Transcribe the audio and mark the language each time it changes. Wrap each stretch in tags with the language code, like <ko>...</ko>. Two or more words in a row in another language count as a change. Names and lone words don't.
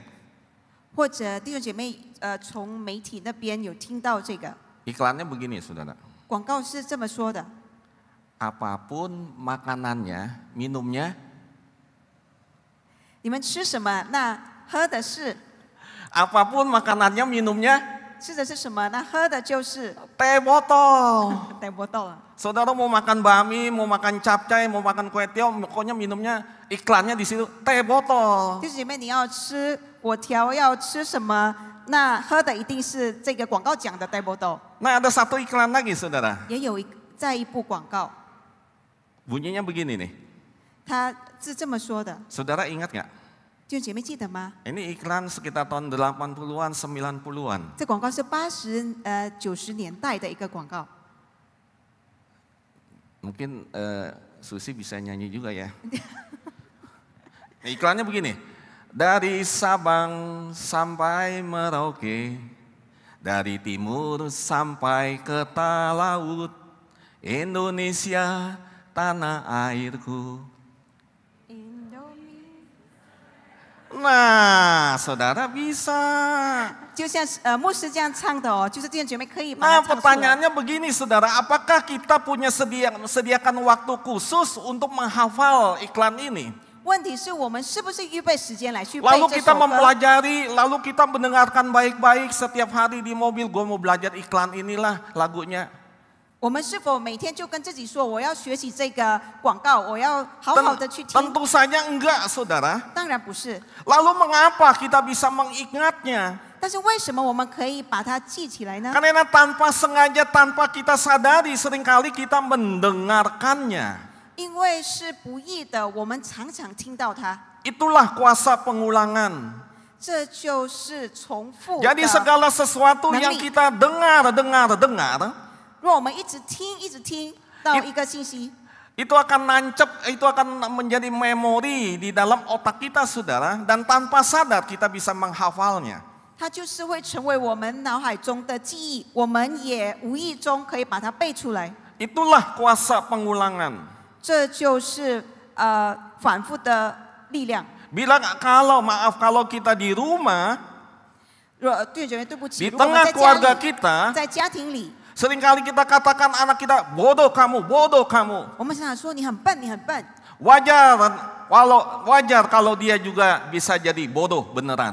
<zh>或者弟兄姐妹，从媒体那边有听到这个</zh> <id>Iklannya begini, saudara.</id> <zh>广告是这么说的：</zh> <id>Apapun makanannya, minumnya,</id> <zh>你们吃什么，那喝的是；</zh> <id>apapun makanannya, minumnya,</id> <zh>吃的是什么，那喝的就是。</zh> <id>teh botol.</id> <zh>带不到了。</zh> <id>Saudara mau makan bami, mau makan capcay, mau makan kue tiaw, pokoknya minumnya iklannya di situ teh botol.</id> <zh>弟兄姐妹，你要吃果条，要吃什么？那喝的一定是这个广告讲的带不到。</zh> <id>Nah, ada satu iklan lagi, saudara.</id> <zh>也有在一部广告，</zh> <id>Bunyinya begini nih.</id> <zh>他是这么说的，</zh> <id>Saudara ingat nggak?</id> <zh>弟兄姐妹记得吗？</zh> <id>Ini iklan sekitar tahun 80-an, 90-an.</id> <zh>这广告是80、90年代的一个广告。</zh> <id>Mungkin Susi bisa nyanyi juga ya. Iklannya begini. Dari Sabang sampai Merauke, dari timur sampai ke laut, Indonesia tanah airku. Nah, saudara bisa.</id> <zh>就像牧师这样唱的哦，就是弟兄姐妹可以把</zh> <id>Nah,</id> <zh>它唱出来。</zh> <id>pertanyaannya begini saudara, apakah kita punya sediakan waktu khusus untuk menghafal iklan ini?</id> <zh>问题是我们是不是预备时间来去背</zh> <id>Lalu</id> <zh>这</zh> <id>kita</id> <zh>首歌？</zh> <id>mempelajari, lalu kita mendengarkan baik-baik setiap hari di mobil, gue mau belajar iklan inilah lagunya.</id> <zh>我们是否每天就跟自己说，我要学习这个广告，我要好好的去听？</zh> <id>Tentu saja enggak saudara.</id> <zh>当然不是。</zh> <id>Lalu mengapa kita bisa mengingatnya?</id> <zh>但是为什么我们可以把它记起来呢？</zh> <id>Karena tanpa sengaja, tanpa kita sadari, seringkali kita mendengarkannya.</id> <zh>因为是不易的，我们常常听到它，</zh> <id>Itulah kuasa pengulangan.</id> <zh>这就是重复的。</zh> <id>Jadi segala sesuatu yang kita dengar,</id> <zh>若我们一直听到一个信息，</zh> <id>itu akan nancep, itu akan menjadi memori di dalam otak kita saudara. Dan tanpa sadar kita bisa menghafalnya.</id> <zh>它就是会成为我们脑海中的记忆，我们也无意中可以把它背出来。</zh> <id>Itulah kuasa pengulangan.</id> <zh>这就是反复的力量。</zh> <id>Kalau kita di rumah,</id> <zh>对不起，对不起，</zh> <id>di</id> <zh>如果我们</zh> <id>tengah</id> <zh>在家</zh> <id>keluarga</id> <zh>里，</zh> <id>kita,</id> <zh>在家庭里，</zh> <id>seringkali kita katakan anak kita, bodoh kamu, bodoh kamu.</id> <zh>我们常常说你很笨，你很笨。</zh> <id>Wajar kalau dia juga bisa jadi bodoh beneran.</id>